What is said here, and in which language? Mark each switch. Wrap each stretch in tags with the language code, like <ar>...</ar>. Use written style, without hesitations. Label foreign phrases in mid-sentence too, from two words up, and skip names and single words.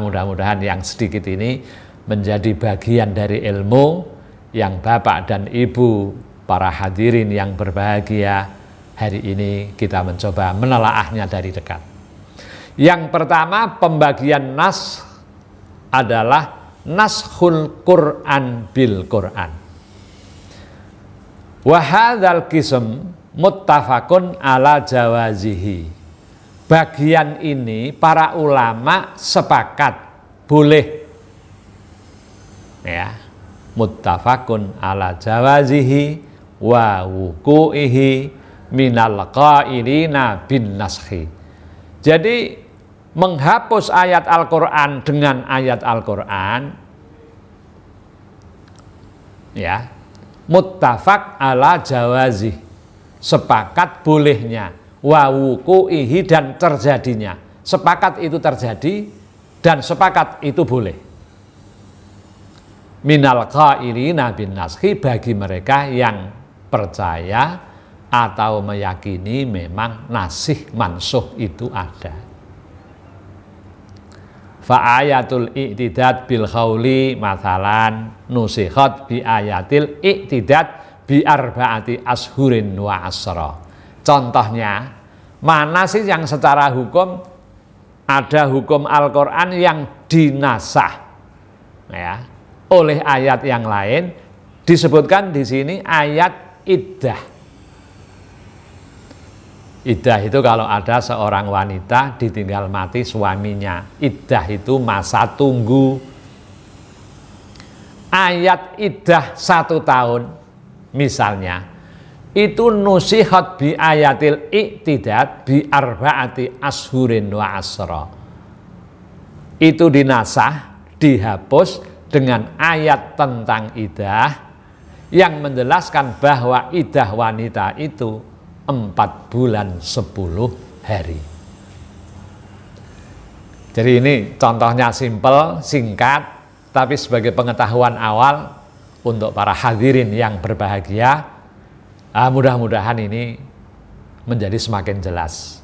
<id>Mudah-mudahan yang sedikit ini menjadi bagian dari ilmu yang Bapak dan Ibu para hadirin yang berbahagia hari ini kita mencoba menelaahnya dari dekat. Yang pertama, pembagian nas adalah</id> <ar>نسخ القرآن بالقرآن. وهذا القسم متفق على جوازه.</ar> <id>Bagian ini para ulama sepakat boleh. Ya.</id> <ar>متفق على جوازه ووقوعه من القائلين بالنسخ.</ar> <id>Jadi menghapus ayat Al-Quran dengan ayat Al-Quran, ya,</id> <ar>متفق على جوازه,</ar> <id>sepakat bolehnya,</id> <ar>ووقوعه</ar> <id>dan terjadinya, sepakat itu terjadi dan sepakat itu boleh.</id> <ar>من القائلين بالنسخ,</ar> <id>bagi mereka yang percaya atau meyakini memang</id> <ar>ناسخ منسوخ</ar> <id>itu ada.</id> <ar>فآية الاعتداد بالحول مثلا نسخت بآية الاعتداد بأربعة أشهر وعشرا.</ar> <id>Contohnya, mana sih yang secara hukum ada hukum Al-Quran yang dinasah ya, oleh ayat yang lain? Disebutkan di sini ayat iddah. Iddah itu kalau ada seorang wanita ditinggal mati suaminya, iddah itu masa tunggu. Ayat iddah 1 tahun misalnya, itu</id> <ar>نسخت بآية الاعتداد بأربعة أشهر وعشرا.</ar> <id>Itu dinasah, dihapus dengan ayat tentang iddah yang menjelaskan bahwa iddah wanita itu 4 bulan 10 hari. Jadi ini contohnya simpel, singkat, tapi sebagai pengetahuan awal untuk para hadirin yang berbahagia, mudah-mudahan ini menjadi semakin jelas.</id>